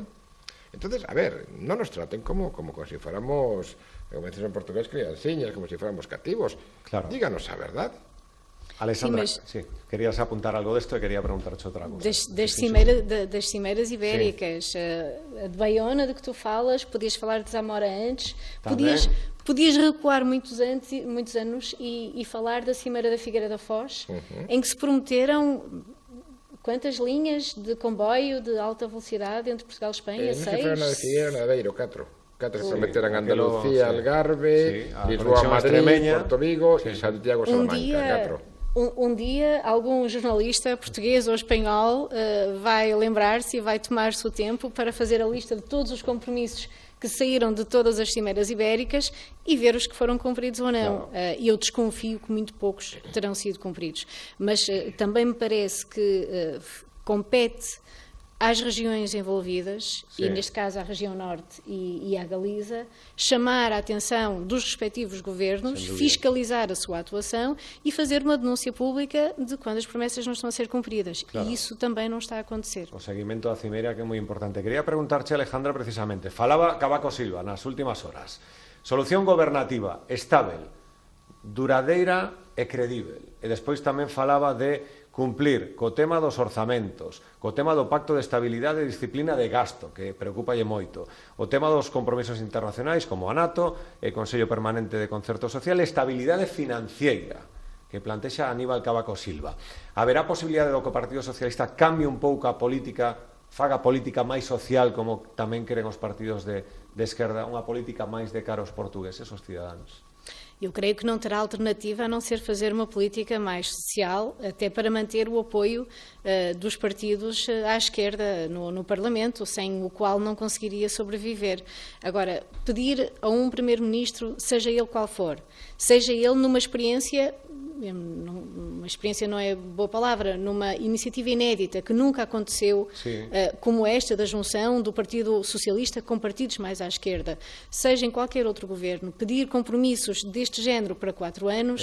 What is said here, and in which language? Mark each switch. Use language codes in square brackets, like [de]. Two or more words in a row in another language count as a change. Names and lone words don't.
[es] Entonces, a ver, non nos traten como si fuéramos, como dices en portugués, criansiñas, como si fuéramos cativos. Claro. Díganos a verdad. [gl] Alexandra, sí, querías apuntar algo desto e quería preguntar-te outra cosa. [pt] Das cimeiras ibéricas, a de Baiona, de que tu falas, podias falar de Zamora antes, podias recuar muitos anos e falar da Cimeira da Figueira da Foz, em que se prometeram quantas linhas de comboio de alta velocidade entre Portugal e Espanha? 6? [gl] Non se foi na de Figueira, na de Beiro, 4 se prometeran Andalucía, Algarve, Lisboa, Madrid, Porto Vigo e Santiago, Salamanca, 4. [pt] Um dia, algum jornalista português ou espanhol vai lembrar-se e vai tomar-se o tempo para fazer a lista de todos os compromissos que saíram de todas as cimeiras ibéricas e ver os que foram cumpridos ou não. E eu desconfio que muito poucos terão sido cumpridos. Mas também me parece que compete às regiões envolvidas, e neste caso à região norte e à Galiza, chamar a atenção dos respectivos governos, fiscalizar a sua atuação e fazer uma denúncia pública de quando as promessas não estão a ser cumpridas. Claro. E isso também não está a acontecer. [gl] O seguimento da Cimeira, que é moi importante. Quería preguntarche, Alejandra, precisamente, falaba Cavaco Silva nas últimas horas. [pt] Solución gobernativa, estável, duradeira e credível. [gl] E despois tamén falaba de cumplir co tema dos orzamentos, co tema do Pacto de Estabilidade e Disciplina de Gasto, que preocupalle moito, o tema dos compromisos internacionais como a NATO, e Consello Permanente de Concerto Social, e estabilidade financiera, que plantexa Aníbal Cavaco Silva. Haberá posibilidade do que o Partido Socialista cambie un pouco a política, faga política máis social, como tamén queren os partidos de esquerda, unha política máis de cara aos portugueses, os cidadáns? [pt] Eu creio que não terá alternativa a não ser fazer uma política mais social, até para manter o apoio dos partidos à esquerda no Parlamento, sem o qual não conseguiria sobreviver. Agora, pedir a um primeiro-ministro, seja ele qual for, seja ele numa experiência não é boa palavra, numa iniciativa inédita que nunca aconteceu, como esta da junção do Partido Socialista com partidos mais à esquerda, seja em qualquer outro governo, pedir compromissos deste género para 4 anos...